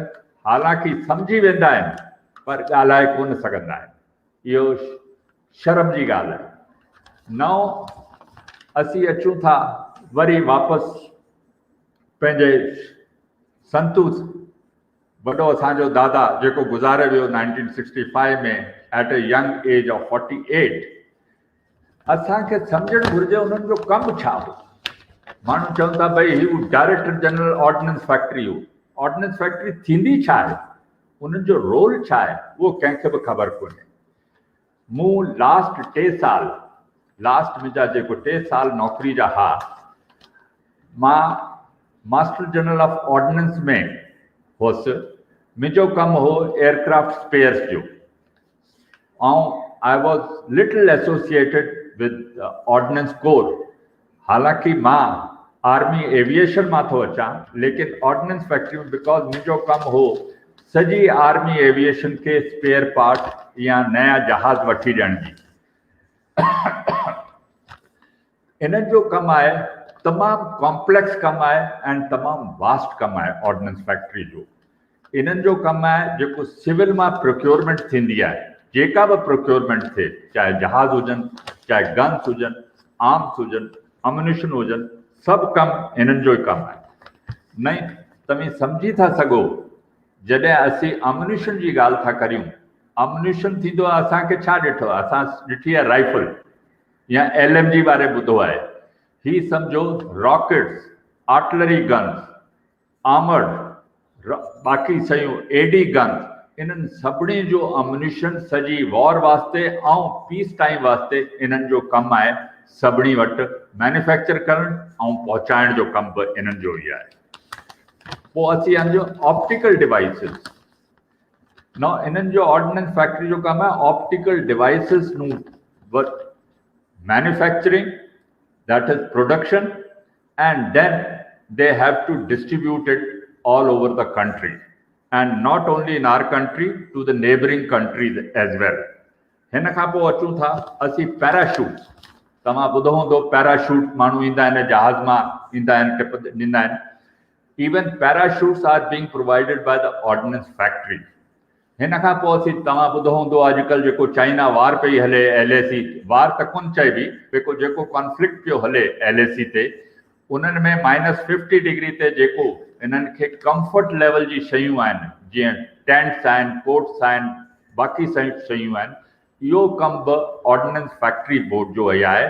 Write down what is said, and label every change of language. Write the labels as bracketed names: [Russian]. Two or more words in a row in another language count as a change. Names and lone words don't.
[Sindhi] हालांकि सम्झी वेंदा आहिनि पर ॻाल्हाए कोन सघंदा आहिनि। इहो शर्म जी ॻाल्हि आहे। नओं असीं अचूं था वरी वापसि पंहिंजे संतू वॾो असांजो दादा जेको गुज़ारे वियो 1965 में [English] at a young age of 48. [Sindhi] असांखे सम्झणु घुरिजे उन्हनि जो कमु छा हो। माण्हू चवनि था भई ही [English] director general [Sindhi] ऑर्डिनेंस फैक्ट्री हो। ऑर्डिनेंस फैक्ट्री थींदी छा आहे, उन्हनि जो रोल छा आहे, उहो कंहिंखे बि ख़बर कोन्हे। मूं लास्ट 3 साल मुंहिंजा जेको 3 साल नौकरी जा हा, मां मास्टर जनरल ऑफ ऑर्डिनेंस में हुअसि। मुंहिंजो कमु हो [English] aircraft spares [Sindhi] जो, [English] ऐं I was little associated with Ordnance Corps. [Sindhi] हालांकि मां आर्मी एविएशन मां थो अचां, लेकिन ऑर्डिनेंस फैक्ट्री में बिकॉज मुंहिंजो कमु हो सॼी आर्मी एविएशन के [English] spare part [Sindhi] या नया जहाज़ वठी ॾियण जी। इन्हनि जो कमु आहे, तमामु कॉम्प्लेक्स कमु आहे ऐं तमामु वास्ट कमु आहे ऑर्डिनेंस फैक्ट्री जो। इन्हनि जो कमु आहे जेको सिविल मां प्रोक्योरमेंट थींदी आहे, जेका बि प्रोक्योरमेंट थिए, चाहे जहाज़ हुजनि, चाहे गन्स हुजनि, आर्म्स हुजनि, अम्यूनिशन हुजनि, सभु कमु इन्हनि जो ई कमु आहे। नहीं तव्हां सम्झी था सघो जॾहिं असीं अम्यूनिशन जी ॻाल्हि था करियूं, अम्यूनिशन थींदो आहे असांखे छा ॾिठो आहे, असां ॾिठी आहे राइफल या LMG बारे ॿुधो आहे। ही सम्झो रॉकेट्स, [English] artillery guns, [Sindhi] आर्मर्ड बाक़ी शयूं, AD गन्स, इन्हनि सभिनी जो अम्यूनिशन सॼी वॉर वास्ते ऐं [English] peace time [Sindhi] वास्ते इन्हनि जो कमु आहे सभिनी वटि मैन्युफैक्चर करणु ऐं पहुचाइण जो कमु बि इन्हनि जो ई आहे। पोइ असीं सम्झो [English] optical devices [Sindhi] न, इन्हनि जो ऑर्डिनेंस फैक्ट्री जो कमु आहे [English] optical devices नूं manufacturing, that is production, and then they have to distribute it all over the country, and not only in our country, to the neighboring countries as well. [Sindhi] हिन खां पोइ अचूं था असीं पैराशूट। तव्हां ॿुधो हूंदो पैराशूट माण्हू ईंदा आहिनि जहाज़ मां ईंदा आहिनि, टिप ॾींदा आहिनि। [English] Even parachutes are being provided by the Ordnance Factory. [Sindhi] हिन खां पोइ असीं तव्हां ॿुधो हूंदो अॼुकल्ह जेको चाइना वार पई हले, LAC वार त कोन चइबी, जेको कॉन्फ्लिक्ट पियो हले LAC ते, उन्हनि में -50 डिग्री ते जेको इन्हनि खे [English] comfort level [Sindhi] जी शयूं आहिनि, जीअं टेंट्स आहिनि, कोट्स आहिनि, बाक़ी शयूं आहिनि, इहो कमु बि ऑर्डिनेंस फैक्ट्री बोर्ड जो ई आहे।